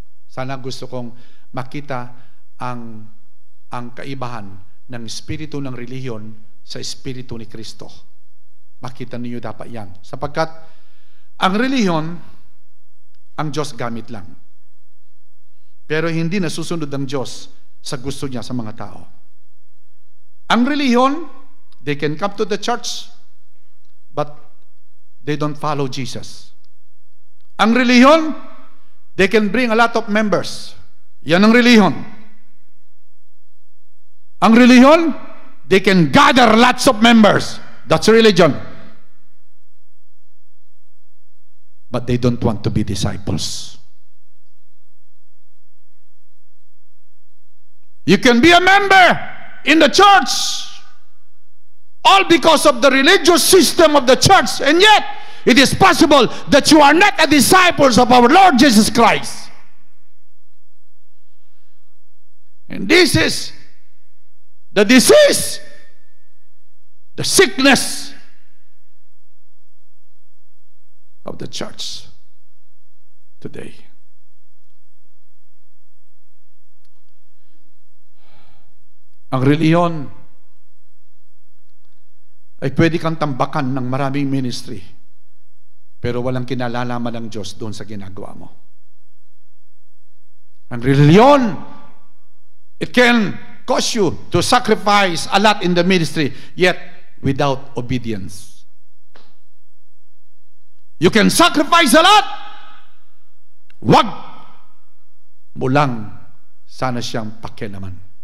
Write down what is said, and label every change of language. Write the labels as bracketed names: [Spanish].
[Filipino] Sana gusto kong makita ang kaibahan ng Espiritu ng relihiyon sa Espiritu ni Kristo. Makita niyo dapat yan. Sapagkat ang relihiyon, ang Diyos gamit lang. Pero hindi nasusunod ng Diyos sa gusto niya sa mga tao. Ang relihiyon, [English] they can come to the church, but they don't follow Jesus. [Filipino] Ang relihiyon, [English] they can bring a lot of members. [Filipino] Yan ang relihiyon. Ang relihiyon, [English] they can gather lots of members. That's religion. But they don't want to be disciples. You can be a member in the church, all because of the religious system of the church, and yet it is possible that you are not a disciple of our Lord Jesus Christ. And this is the disease, the sickness of the church today. [Filipino] Ang reliyon ay pwede kang tambakan ng maraming ministry, pero walang kinalalaman ng Diyos doon sa ginagawa mo. Ang reliyon, [English] it can cause you to sacrifice a lot in the ministry, yet without obedience. You can sacrifice a lot, [Filipino] wag mo lang sana siyang pakialaman.